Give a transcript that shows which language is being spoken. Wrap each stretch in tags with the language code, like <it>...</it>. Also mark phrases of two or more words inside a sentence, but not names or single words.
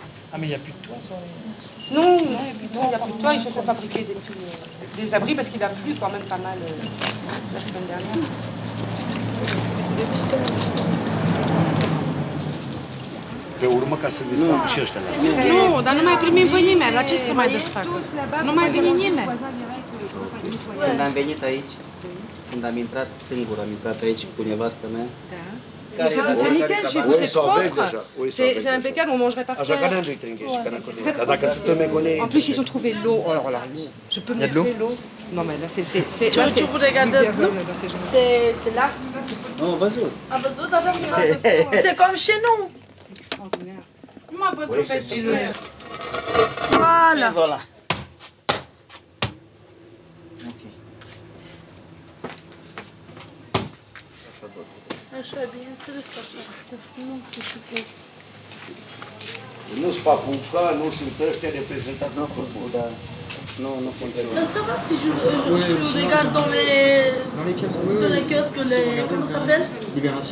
<fr>Ah, mais il n'y a plus de toit sur les... Non, il n'y a plus de toit. Ils se sont fabriqués des abris parce qu'il a plu quand même pas mal la semaine dernière.</fr> <ro>Pe urmă ca să desfacă și ăștia la Nu, dar nu mai primim pe nimeni. La ce să mai desfacă? Nu mai vine nimeni. Când am venit aici, când am intrat singur, am intrat aici cu nevastă mea.</ro> <fr>C'est nickel, chez vous c'est propre. C'est impeccable, on mangerait par terre. En plus, ils ont trouvé l'eau. Alors là, je peux me mettre l'eau. Non, mais là, c'est. Tu voudrais regarder l'eau? C'est là. Non, vas-y. Ah, c'est comme chez nous. C'est extraordinaire. Moi, pas trop facile. Voilà. Voilà.</fr> <ro>Așa, bineînțeles că așa. Nu știu și cum. Nu sunt papuca, nu sunt ăștia reprezentanți în fotbal, dar nu sunt.</ro> <fr>Ça va si je regarde dans les kiosques, comment ça s'appelle? Libération.</fr>